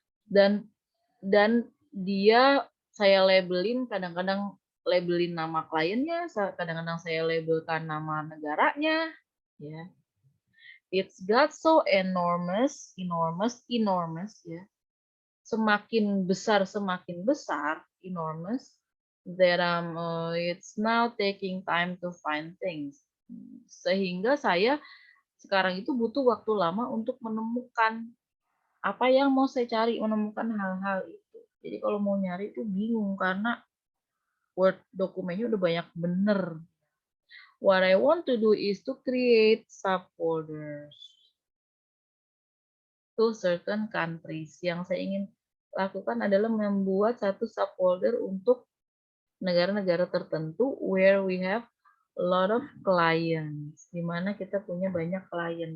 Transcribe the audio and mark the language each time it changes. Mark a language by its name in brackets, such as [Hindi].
[Indonesian] Dan dia saya labelin, kadang-kadang labelin nama kliennya, kadang-kadang saya labelkan nama negaranya, ya. [English] It's got so enormous ya. [Indonesian] Semakin besar, [English] enormous, that it's now taking time to find things. [Indonesian] Sehingga saya sekarang itu butuh waktu lama untuk menemukan apa yang mau saya cari, menemukan hal-hal itu. Jadi kalau mau nyari itu bingung karena Word dokumennya udah banyak bener. [English] What I want to do is to create subfolders to certain countries. [Indonesian] Yang saya ingin lakukan adalah membuat satu subfolder untuk negara-negara tertentu [English] where we have a lot of clients, [Indonesian] di mana kita punya banyak klien.